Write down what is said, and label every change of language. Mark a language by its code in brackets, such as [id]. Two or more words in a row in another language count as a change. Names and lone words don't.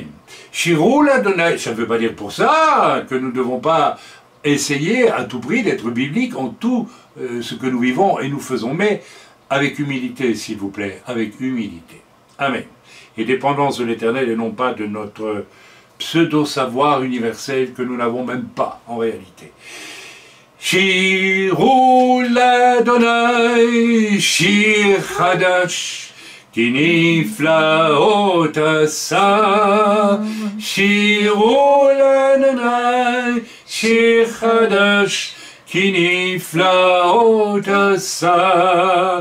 [he] שירו לה, [fr] ça ne veut pas dire pour ça que nous ne devons pas essayer à tout prix d'être bibliques en tout ce que nous vivons et nous faisons, mais avec humilité, s'il vous plaît, avec humilité. Amen. Et dépendance de l'Éternel et non pas de notre pseudo-savoir universel que nous n'avons même pas en réalité. [he] שירו לה', שיר חדש, כי נפלאות עשה. שירו לה', שיר חדש, כי נפלאות עשה.